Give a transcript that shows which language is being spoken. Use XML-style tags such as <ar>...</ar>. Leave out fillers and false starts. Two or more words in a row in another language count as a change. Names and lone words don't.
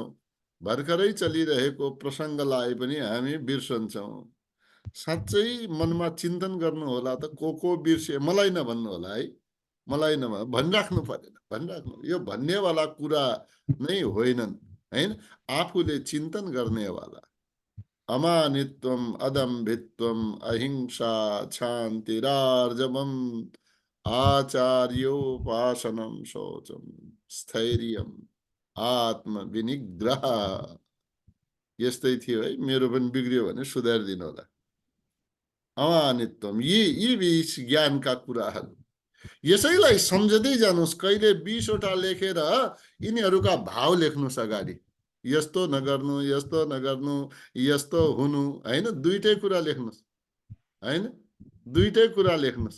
<ne>भर्खरै चलिरहेको प्रसङ्गलाई पनि हामी बिर्सन्छौँ। साँच्चै मनमा चिन्तन गर्नु होला त, को बिर्से मलाई नभन्नु होला है, मलाई भनिराख्नु परेन, भनिराख्नु। यो भन्नेवाला कुरा नै होइनन् हैन, आफूले चिन्तन गर्नेवाला।</ne> <sa>अमानित्वम अदम्भित्वम अहिंसा क्षान्तिरार्जवम आचार्योपासनम शौचम स्थैर्यम आत्मविनिग्रह।</sa> <ne>यस्तै थियो है, मेरो पनि बिग्रियो भने सुधारिदिनु होला। अमानित्वम, यी 20 ज्ञानका कुराहरू, यसैलाई सम्झदै जानुहोस्। कहिले 20 वटा लेखेर यिनीहरूका भाव लेख्नुहोस् अगाडि। यस्तो नगर्नु, यस्तो नगर्नु, यस्तो हुनु हैन, दुईटै कुरा लेख्नुहोस् हैन, दुईटै कुरा लेख्नुहोस्।</ne>